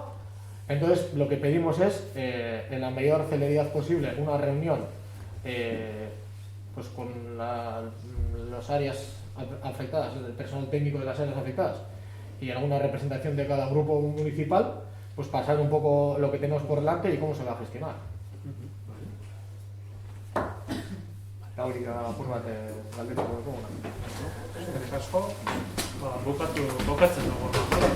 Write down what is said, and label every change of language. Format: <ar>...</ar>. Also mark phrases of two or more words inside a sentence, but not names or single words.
<es>Entonces lo que pedimos es, en la mayor celeridad posible, una reunión con las áreas afectadas, el personal técnico de las áreas afectadas y alguna representación de cada grupo municipal, pues pasar un poco lo que tenemos por delante y cómo se va a gestionar.</es> <eu>Eta hori da apur bat galdetuko dugu. Bukatzen dugu.</eu>